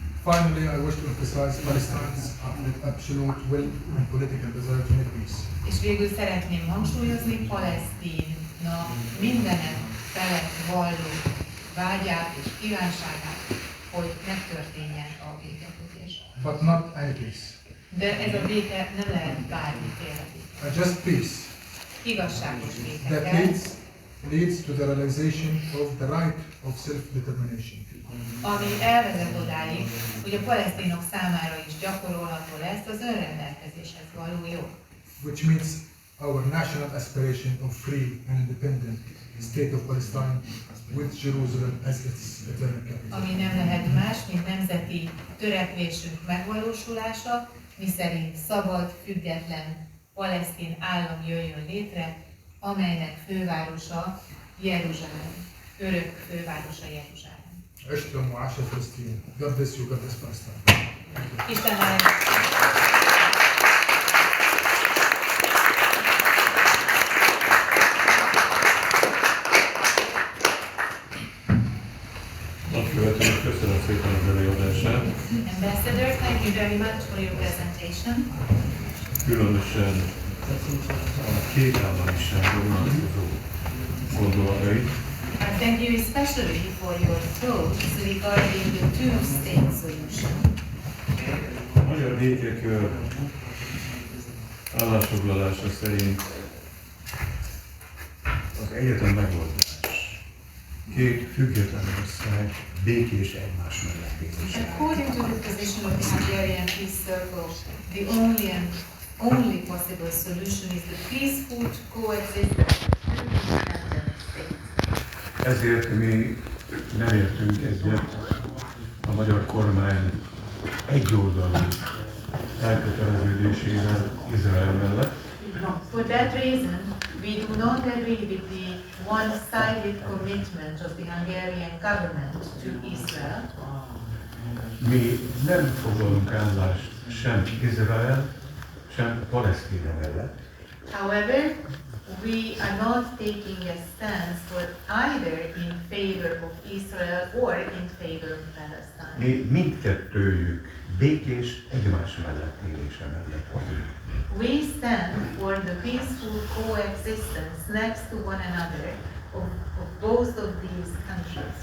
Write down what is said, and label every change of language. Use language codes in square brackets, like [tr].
[en] Finally, I wish to emphasize Palestine's absolute will and political desire to make peace. [hu] És végül szeretném hangsúlyozni Palesztina mindenek felett valló vágyát és kívánságát, hogy megtörténjen a békekötés. [en] But not any peace. [hu] De ez a béke nem lehet bármiféle béke. [en] Just peace [hu] Igazságos béke [en] that [hu] kell, [en] leads to the realization of the right of self-determination. [hu] ami elvezet odáig, hogy a palesztinok számára is gyakorolható lesz az önrendelkezéshez való jog. [en] Which means our national aspiration of free and independent state of Palestine with Jerusalem as its eternal capital. [hu] Ami nem lehet más, mint nemzeti törekvésünk megvalósulása, miszerint szabad, független palesztin állam jöjjön létre, amelynek fővárosa Jeruzsálem, örök fővárosa Jeruzsálem. [ar] عشتم وعاش فلسطين. [en] God bless you, God bless Palestine. [hu] Isten áldja. Nagykövetőnek köszönöm szépen az előadását. [en] Ambassador, thank you very much for your presentation. [hu] Különösen a két államiságról vonatkozó gondolatait. [en] Thank you especially for your thoughts regarding the two-state solution. [hu] A magyar békekör állásfoglalása szerint az egyetlen megoldás két független ország békés egymás mellett élése. [en] According to the position of the Hungarian Peace Circle, the only possible solution is the peaceful coexistence of two independent states. [hu] Ezért mi nem értünk egyet a magyar kormány egyoldalú elköteleződésével Izrael mellett. [en] For that reason, we do not agree with the one-sided commitment of the Hungarian government to Israel. [hu] Mi nem foglalunk állást sem Izrael, sem Palesztina mellett. [en] However, we are not taking a stance for either in favor of Israel or in favor of Palestine. [hu] Mi mindkettőjük békés egymás mellett élése mellett vagyunk. [en] We stand for the peaceful coexistence next to one another of both of these countries.